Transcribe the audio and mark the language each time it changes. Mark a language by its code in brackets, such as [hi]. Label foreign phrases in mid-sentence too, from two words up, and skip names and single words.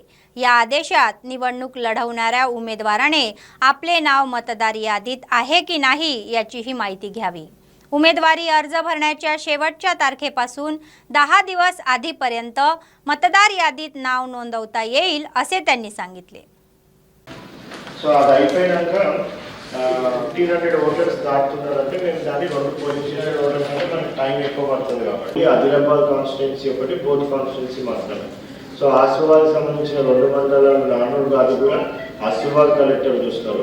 [mr] या आदेशात निवडणूक लढवणाऱ्या उमेदवाराने आपले नाव मतदार यादीत आहे की नाही याचीही माहिती घ्यावी. उमेदवारी अर्ज भरण्याच्या शेवटच्या तारखेपासून 10 दिवस आधीपर्यंत मतदार यादीत नाव नोंदवता येईल असे त्यांनी सांगितले. [te] సో అది అయిపోయినాక 1500 ఓటర్స్ దాటుతున్నారంటే మేము దాన్ని 2 [en] polling station voters [te] అంటే మనకి టైం ఎక్కువ పడుతుంది కాబట్టి ఆదిలాబాద్ కాన్స్టిట్యున్సీ ఒకటి బోత్ కాన్స్టిట్యున్సీ మాత్రమే. సో ఆసిఫాబాద్ సంబంధించిన 2 మండలాలు నానూరు కాదు కూడా ఆసిఫాబాద్ కలెక్టర్ చూస్తారు.